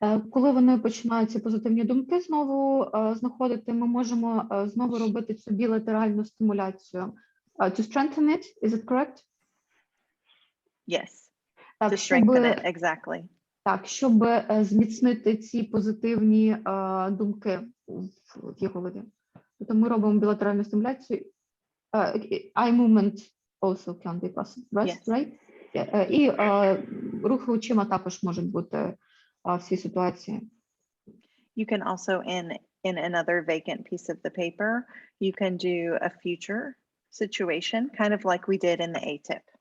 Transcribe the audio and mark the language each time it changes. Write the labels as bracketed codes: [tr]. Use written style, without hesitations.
[uk] Коли вони починають ці позитивні думки знову знаходити, ми можемо знову робити цю білатеральну стимуляцію. [en] To strengthen it, is it correct? Yes. [uk] Так, [en] to strengthen it, exactly. [uk] Так, щоб зміцнити ці позитивні думки в її голові. Тобто ми робимо білатеральну стимуляцію. [en] Eye movement also can be possible, right? [uk] І рухи очима також можуть бути в цій ситуації. [en] You can also, in another vacant piece of the paper, you can do a future situation, kind of like we did in the ATIP.